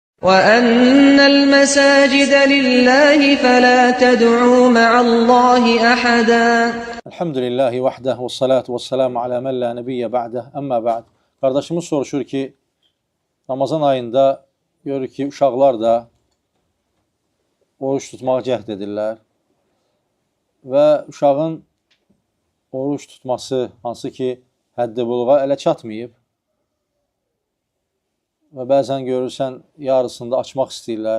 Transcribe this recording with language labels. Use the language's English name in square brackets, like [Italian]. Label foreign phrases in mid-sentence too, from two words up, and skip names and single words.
[Arabic] وَأَنَّ الْمَسَاجِدَ لِلَّهِ فَلَا تَدْعُوا مَعَ اللّٰهِ أَحَدًا. الحمد لله وحده والصلاة والسلام على من لا نبي بعده. أما بعد. [Azerbaijani] Qardaşımız soruşur ki, Ramazan ayında görür ki, uşaqlar da oruç tutmağa cəhd edirlər və uşağın oruç tutması, hansı ki, həddi buluğa ələ çatmayıb və bəzən görürsən, yarısında açmaq istəyirlər.